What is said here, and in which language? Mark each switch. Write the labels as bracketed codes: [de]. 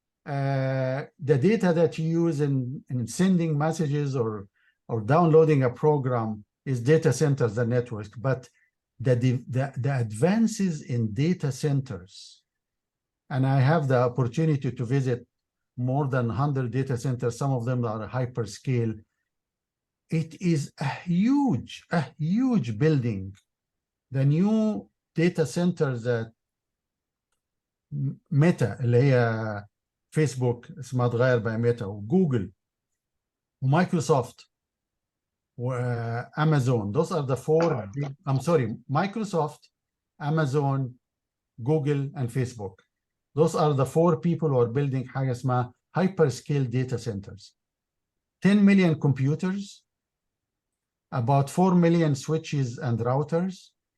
[en] The data that you use in sending messages or downloading a program is data centers and networks. But the advances in data centers, and I have the opportunity to visit more than 100 data centers. Some of them are hyperscale. It is a huge building. The new data centers that Meta, [ar] اللي هي فيسبوك اسمها اتغير بقى ميتا، وجوجل ومايكروسوفت وامازون. [en] Those are the four big, I'm sorry, Microsoft, Amazon, Google, and Facebook. Those are the four people who are building [ar] حاجة اسمها [en] hyperscale data centers. 10 million computers, about 4 million switches and routers.